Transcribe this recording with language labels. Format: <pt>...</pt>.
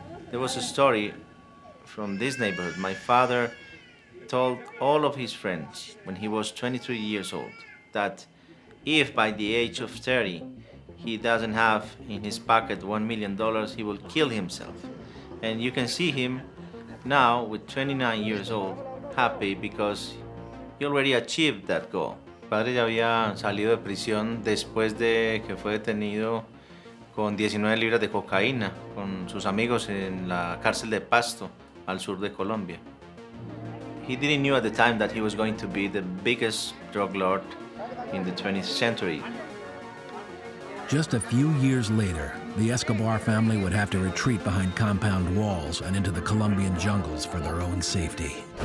<en>There was a story from this neighborhood. My father told all of his friends when he was 23 years old that if by the age of 30 he doesn't have in his pocket $1 million, he will kill himself. And you can see him now with 29 years old, happy because he already achieved that goal.</en> <es>Mi padre ya había salido de prisión después de que fue detenido con 19 libras de cocaína con sus amigos en la cárcel de Pasto, al sur de Colombia.</es> <en>He didn't know at the time that he was going to be the biggest drug lord in the 20th century. Just a few years later, the Escobar family would have to retreat behind compound walls and into the Colombian jungles for their own safety.</en>